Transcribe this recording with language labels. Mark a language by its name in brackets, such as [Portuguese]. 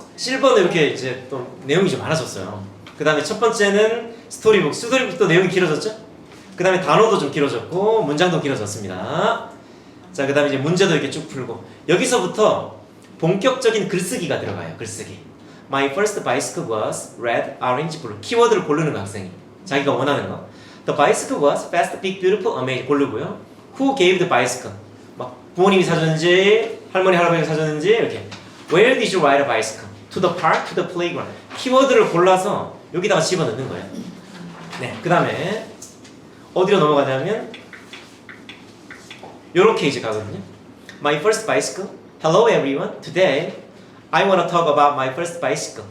[Korean] 실버는 이렇게 이제 또 내용이 좀 많아졌어요. 그 다음에 첫 번째는 스토리북도 내용이 길어졌죠? 그 다음에 단어도 좀 길어졌고 문장도 길어졌습니다. 자, 그 다음에 이제 문제도 이렇게 쭉 풀고 여기서부터 본격적인 글쓰기가 들어가요. 글쓰기. [English] My first bicycle was red, orange, blue. [Korean] 키워드를 고르는 거 학생이. 자기가 원하는 거. [English] The bicycle was fast, big, beautiful, amazing. [Korean] 고르고요. [English] Who gave the bicycle? [Korean] 막 부모님이 사줬는지 할머니 할아버지가 사줬는지 이렇게. [English] Where did you ride a bicycle? To the park, to the playground. [Korean] 키워드를 골라서 여기다가 집어넣는 거예요. 네, 그 다음에 어디로 넘어가냐면 요렇게 이제 가거든요. [English] My first bicycle. Hello everyone. Today I want to talk about my first bicycle.